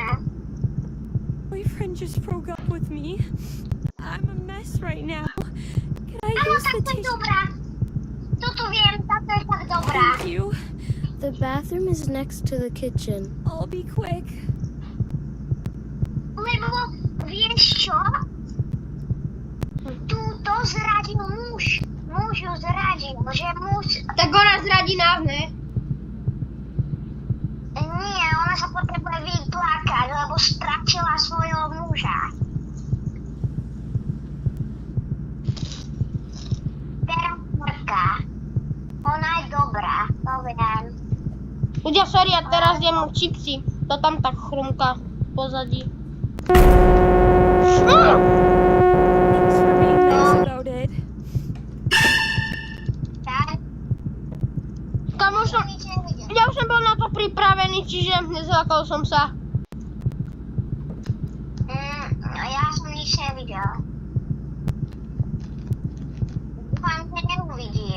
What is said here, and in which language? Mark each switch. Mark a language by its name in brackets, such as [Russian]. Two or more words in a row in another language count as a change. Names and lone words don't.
[English] Boyfriend just broke up with me. I'm a mess right now. Can I [Slovak] Áno, [English] use [Slovak] tak [English] the [Slovak] to je [English] tissue? [Slovak] dobrá. Toto viem, táto je tak dobrá. [English] Thank you. The bathroom is next to the kitchen. I'll be quick. [Slovak] Lebo, vieš čo? Tu to zradil muž. Muž ju zradil, že muž... Tak ona zradí nás, ne? Nie, ona sa potrebuje vyplakať, lebo stratila svojho muža. Teraz Morka. Ona je dobrá, to viem. Ľudia, sorry, ja teraz jem čipsy. To tam tak chrumka v pozadí. [English] Thanks for being nice about it. [Slovak] Tak? Kamo, ja už som bol na to pripravený, čiže nezlákal som sa. Ja som nič nevidel. Dúfam, že neuvidím.